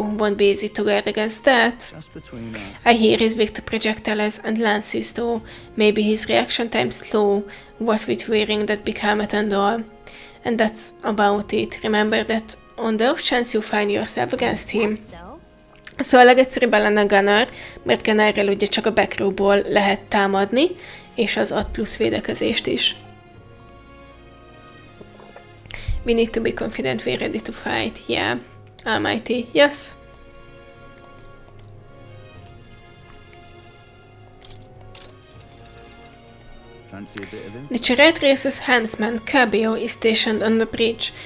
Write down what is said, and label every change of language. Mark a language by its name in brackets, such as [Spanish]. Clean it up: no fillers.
[English] Won't be easy to guard against that. I hear he's weak to projectiles and lances though. Maybe his reaction time's slow, what with wearing that big helmet and all. And that's about it. Remember that on the off chance you find yourself against him. [Hungarian] Szóval a legegyszerűbben lenne a Gunner, mert Gunnerrel ugye csak a backrowból lehet támadni, és az ad plusz védekezést is. [English] We need to be confident we're ready to fight. Yeah. Almighty. Yes. The Charadrius' helmsman, Cabio, is stationed on the bridge.